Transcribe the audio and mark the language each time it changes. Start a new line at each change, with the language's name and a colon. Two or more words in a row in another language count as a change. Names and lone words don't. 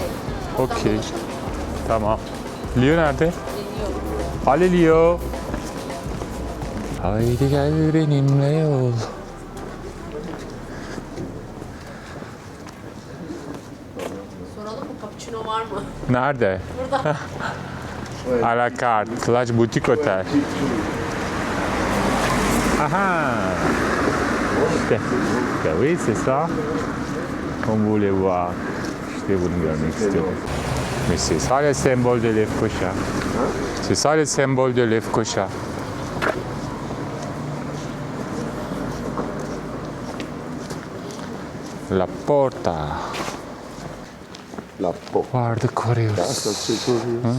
Turkish: Okey. Tamam. Leo nerede? Geliyor. Ali Leo. Haydi gel benimle yol. Soralım mı? Cappuccino var mı? Nerede? Burada.
French: À la carte, Plage Boutique Hotel.
Turkish: Ah İşte.
French: Ya oui, c'est ça. On voulait voir.
Turkish: İşte bunu görmek istiyorum.
French: Mais c'est ça le symbole de Lefkoşa. C'est ça le symbole de Lefkoşa. La Porta. La peau.
Turkish: Vardık varıyoruz.
French: Ça c'est cosy.